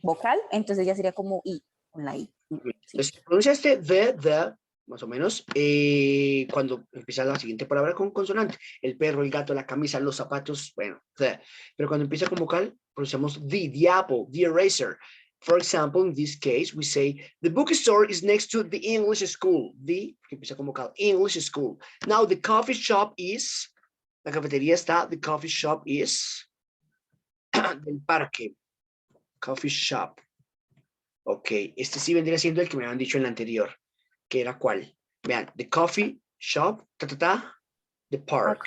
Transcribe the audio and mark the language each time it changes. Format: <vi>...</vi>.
<es>vocal, entonces ya sería como i, con la i. Sí. Entonces, pronuncia este the, más o menos, cuando empieza la siguiente palabra con consonante. El perro, el gato, la camisa, los zapatos, bueno, the. Pero cuando empieza con vocal, pronunciamos</es> <en>the apple, the eraser. For example, in this case, we say, the bookstore is next to the English school. The,</en> <es>que empieza con vocal,</es> <en>English school. Now, the coffee shop is,</en> <es>la cafetería está,</es> <en>the coffee shop is,</en> <es>del parque,</es> <en>coffee shop.</en> <es>Ok, este sí vendría siendo el que me habían dicho en la anterior, que era cuál. Vean,</es> <en>the coffee shop, the park.</en>